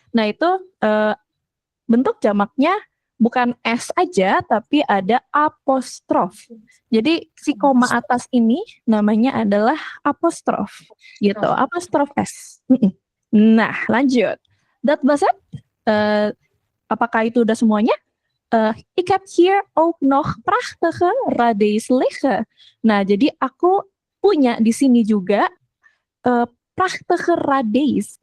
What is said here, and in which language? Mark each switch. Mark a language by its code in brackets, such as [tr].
[id] Nah, itu bentuk jamaknya bukan S aja, tapi ada apostrof. Jadi si koma atas ini namanya adalah apostrof. Gitu, apostrof S. Nah, lanjut. [nl] Dat was het. [id] Apakah itu udah semuanya? [nl] Ik heb hier ook nog prachtige radijs liggen. [id] Nah, jadi aku punya di sini juga [nl] prachtige radijs.